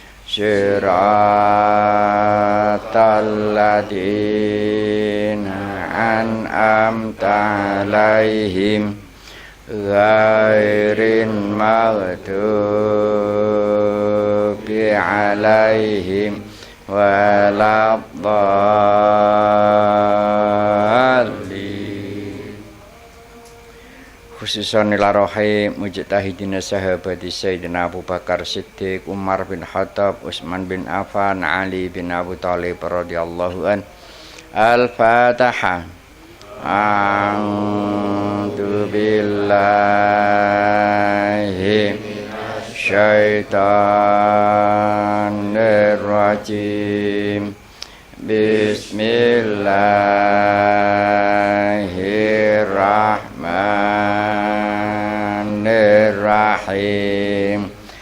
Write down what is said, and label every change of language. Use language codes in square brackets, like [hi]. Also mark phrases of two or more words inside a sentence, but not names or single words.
[ar] صراط الذين أنعمت عليهم غير المغضوب عليهم ولا الضالين. خصوصا إلى روح المجتهدين صحابة سيدنا أبو بكر الصديق، عمر بن الخطاب، عثمان بن عفان، علي بن أبي طالب رضي الله عن. Al-Fatihah. أعوذ بالله الشيطان الرجيم. Bismillahirrahmanirrahim.